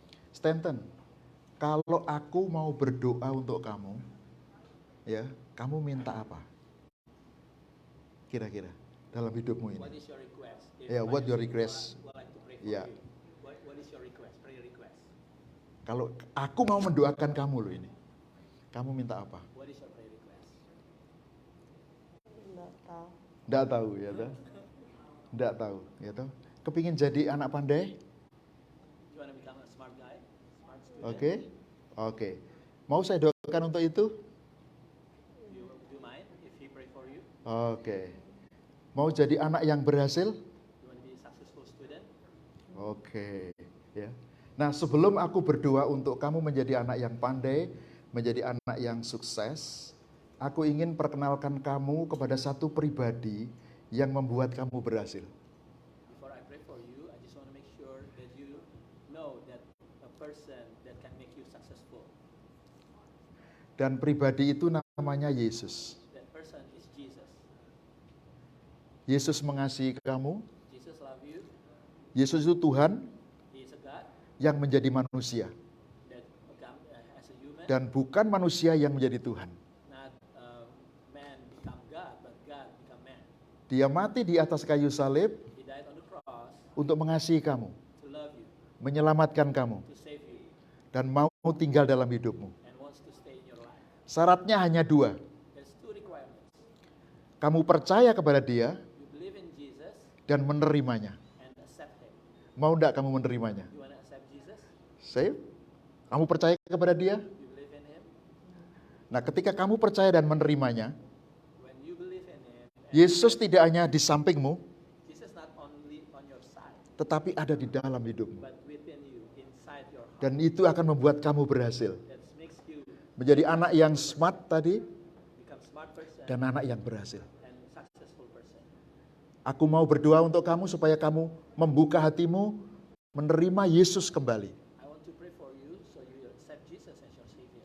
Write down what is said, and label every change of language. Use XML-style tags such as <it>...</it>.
<id>Stanton, kalau aku mau berdoa untuk kamu, ya, kamu minta apa? Kira-kira dalam hidupmu ini.</id> <en>What is your request? Ya, what your request? Would like to pray for</en> <id>Ya.</id> <en>you. What is your request? Prayer request.</en> <id>Kalau aku mau mendoakan kamu loh ini, kamu minta apa?</id> <en>What is your prayer request?</en> <id>Nggak tahu ya toh? Nggak tahu ya toh? Kepingin jadi anak pandai?</id> <en>You want to become a smart guy? Smart student?</en> <id>Oke. Oke. Mau saya doakan untuk itu?</id> <en>You do you mind if he pray for you?</en> <id>Oke. Mau jadi anak yang berhasil?</id> <en>You want to be a successful student?</en> <id>Oke, ya. Nah, sebelum aku berdoa untuk kamu menjadi anak yang pandai, menjadi anak yang sukses, aku ingin perkenalkan kamu kepada satu pribadi yang membuat kamu berhasil.</id> <en>Before I pray for you, I just want to make sure that you know that a person that can make you successful.</en> <id>Dan pribadi itu namanya Yesus.</id> <en>That person is Jesus.</en> <id>Yesus mengasihi kamu.</id> <en>Jesus love you.</en> <id>Yesus itu Tuhan</id> <en>He is a God</en> <id>yang menjadi manusia.</id> <en>that become as a human.</en> <id>Dan bukan manusia yang menjadi Tuhan.</id> <en>Not man become God, but God become man.</en> <id>Dia mati di atas kayu salib</id> <en>He died on the cross</en> <id>untuk mengasihi kamu,</id> <en>to love you,</en> <id>menyelamatkan kamu,</id> <en>to save you,</en> <id>dan mau tinggal dalam hidupmu.</id> <en>and wants to stay in your life.</en> <id>Syaratnya hanya 2.</id> <en>There's 2 requirements.</en> <id>Kamu percaya kepada dia</id> <en>You believe in Jesus</en> <id>dan menerimanya.</id> <en>and accept Him.</en> <id>Mau enggak kamu menerimanya?</id> <en>You want to accept Jesus?</en> <id>Save? Kamu percaya kepada dia?</id> <en>You believe in Him?</en> <id>Nah, ketika kamu percaya dan menerimanya,</id> <en>When you believe in Him, and</en> <id>Yesus tidak hanya di sampingmu,</id> <en>Jesus not only on your side,</en> <id>tetapi ada di dalam hidupmu.</id> <en>but within you, inside your heart.</en> <id>Dan itu akan membuat kamu berhasil.</id> <en>That makes you</en> <id>Menjadi anak yang smart tadi,</id> <en>become smart person</en> <id>dan anak yang berhasil.</id> <en>and successful person.</en> <id>Aku mau berdoa untuk kamu supaya kamu membuka hatimu, menerima Yesus kembali,</id> <en>I want to pray for you so you accept Jesus as your Savior</en>